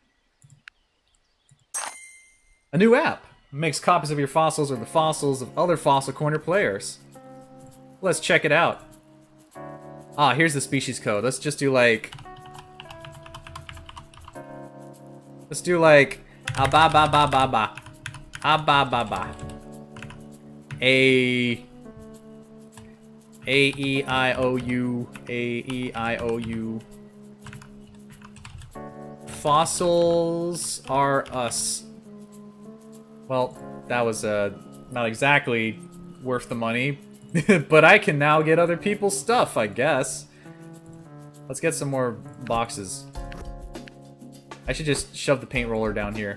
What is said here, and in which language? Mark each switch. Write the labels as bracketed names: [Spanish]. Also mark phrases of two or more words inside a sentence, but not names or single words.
[English] A new app makes copies of your fossils or the fossils of other Fossil Corner players. Let's check it out. Ah, here's the species code. Let's just do like... Let's do like... Ah ba ba ba ba ba. Ah ba ba ba. A-E-I-O-U. A-E-I-O-U. Fossils are us. Well, that was not exactly worth the money. But I can now get other people's stuff, I guess. Let's get some more boxes. I should just shove the paint roller down here.